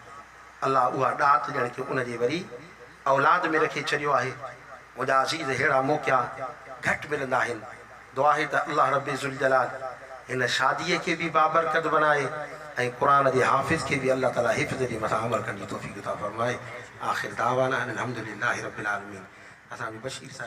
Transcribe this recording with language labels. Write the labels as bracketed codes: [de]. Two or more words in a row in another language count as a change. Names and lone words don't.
[sd] अल्लाह उहा ॾात ॼण की उनजे वरी औलाद में रखे छॾियो आहे। मुंहिंजा अज़ीज़ अहिड़ा मौक़िया घटि मिलंदा आहिनि। दुआ आहे त अल्लाह रब्बे ज़ुल जलाल हिन शादीअ खे बि बाबरकत बनाए ऐं क़ुरान जे हाफ़िज़ खे बि अल्लाह ताला हिफ़्ज़ जे मथां अमल करण जी तौफ़ीक़ अता फ़रमाए। [ar] آخر دعوانا أن الحمد لله رب العالمين. [sd] असांजो बशीर साहिब